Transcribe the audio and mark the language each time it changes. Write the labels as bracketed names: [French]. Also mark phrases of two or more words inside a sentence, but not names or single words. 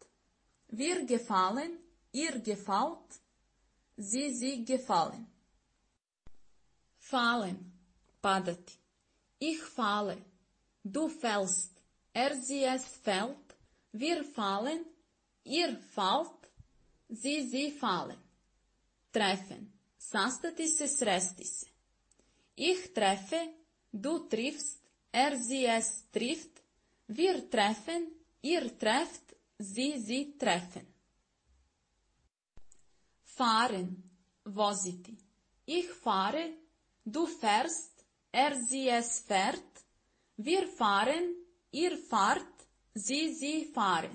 [German] Wir gefallen, ihr gefällt, sie gefallen. [Croatian] Fallen, padati. [German] Ich falle, du fällst, sie es fällt, wir fallen, ihr fallt, sie fallen. [Croatian] Treffen, sastati se, sresti se. [German] Ich treffe, du triffst, sie es trifft, wir treffen, ihr trefft, sie treffen. [Croatian] Fahren, voziti. [German] Ich fahre, du fährst, sie es fährt, wir fahren, ihr fahrt, sie fahren.